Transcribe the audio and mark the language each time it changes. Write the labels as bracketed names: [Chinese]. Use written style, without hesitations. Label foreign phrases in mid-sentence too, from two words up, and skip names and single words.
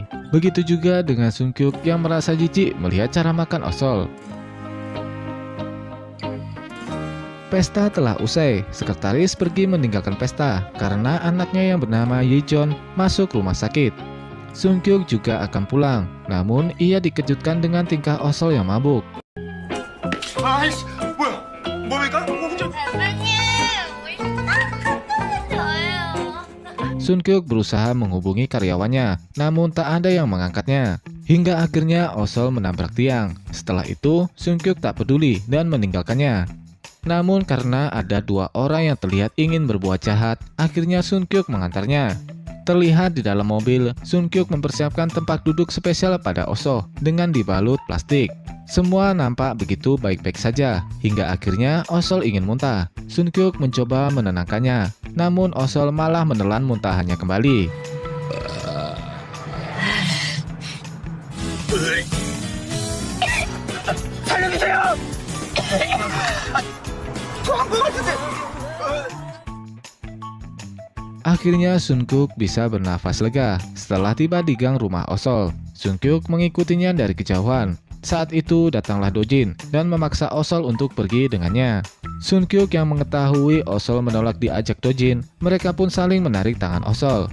[Indonesian] Begitu juga dengan Sunkyuk yang merasa jijik melihat cara makan Osol. Pesta telah usai. Sekretaris pergi meninggalkan pesta karena anaknya yang bernama Yejon masuk rumah sakit. Sunkyuk juga akan pulang, namun ia dikejutkan dengan tingkah Osol yang mabuk. [Korean] 아이씨, 뭐야? 뭡니까? 공주. 선배님, 우리 딱 저예요. [Indonesian] Sunkyuk berusaha menghubungi karyawannya, namun tak ada yang mengangkatnya. Hingga akhirnya Osol menabrak tiang. Setelah itu, Sunkyuk tak peduli dan meninggalkannya. Namun karena ada dua orang yang terlihat ingin berbuat jahat, akhirnya Sunkyuk mengantarnya. Terlihat di dalam mobil, Sunkyuk mempersiapkan tempat duduk spesial pada Osol dengan dibalut plastik. Semua nampak begitu baik-baik saja, hingga akhirnya Osol ingin muntah. Sunkyuk mencoba menenangkannya, namun Osol malah menelan muntahannya kembali. [Korean] 살려주세요. 토한 것 같은데. [Indonesian] Akhirnya Sunkyuk bisa bernafas lega setelah tiba di gang rumah Osol. Sunkyuk mengikutinya dari kejauhan. Saat itu datanglah Dojin dan memaksa Osol untuk pergi dengannya. Sunkyuk yang mengetahui Osol menolak diajak Dojin, mereka pun saling menarik tangan Osol.